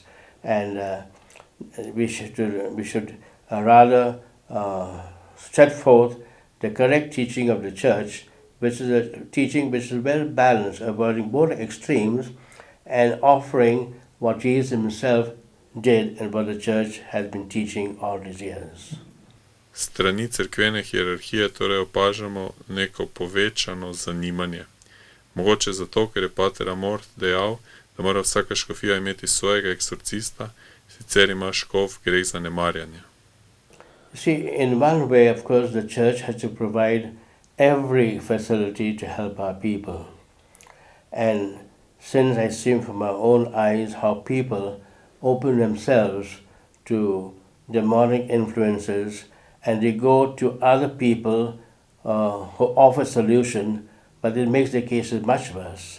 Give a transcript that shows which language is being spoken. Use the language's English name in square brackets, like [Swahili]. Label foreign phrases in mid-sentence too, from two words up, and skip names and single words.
[English] And we should rather set forth the correct teaching of the church, which is a teaching which is well balanced, avoiding both extremes and offering what Jesus himself did and what the church has been teaching all these years. [Slovenian] Strani cerkvene hierarhije torej opažamo neko povečano zanimanje. Mogoče zato, ker je pater Amort dejal, da mora vsaka škofija imeti svojega eksorcista, sicer ima škof greh zanemarjanja. [English] See, in one way, of course, the church has to provide every facility to help our people. And since I see from my own eyes how people open themselves to demonic influences and they go to other people who offer solution, but it makes the cases much worse.